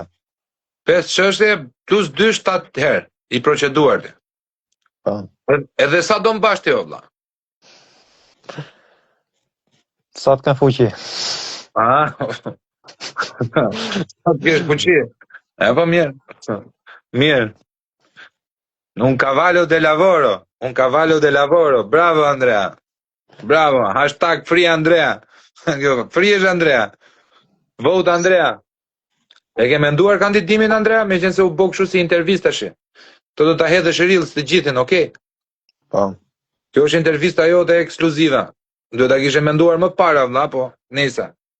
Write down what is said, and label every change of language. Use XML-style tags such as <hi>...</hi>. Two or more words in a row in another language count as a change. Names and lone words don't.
<sq>5 çështje plus 2 7 herë i proceduar. Edhe sa do mbash ti o vlla? Sa të kanë fuqi. Sa të kesh fuqi. E po mirë. Mirë.</sq> <it>Un cavallo de lavoro. Bravo Andrea.</it> <sq>Bravo. #free Andrea. Free është Andrea.</sq> <en>Vote Andrea.</en> <sq>E ke menduar kandidimin Andrea, meqense u bë kështu si intervistashi. Të do ta hedhësh reels të gjithën, okay? Po. Kjo është intervista jote ekskluzive. Duhet ta kishe menduar më para, vëlla, po, nejse.</sq>